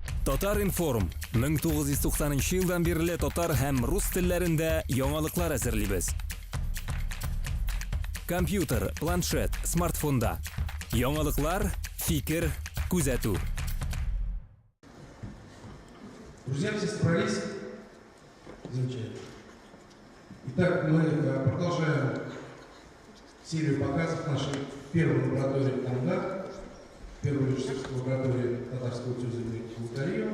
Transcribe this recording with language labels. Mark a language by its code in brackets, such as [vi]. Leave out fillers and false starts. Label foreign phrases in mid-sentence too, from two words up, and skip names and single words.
[tt] Татар информ 1990 елдан бері татар һәм рус телләрендә яңалыклар әзерлибез. Компьютер, планшет, смартфонда. Яңалыклар, фикер, күзәтү. [ru] Друзья, все собрались? Замечательно. Итак, мы продолжаем серию показов нашей первой лаборатории «Ангар», первой режиссерской лаборатории татарского тюза Булгариева.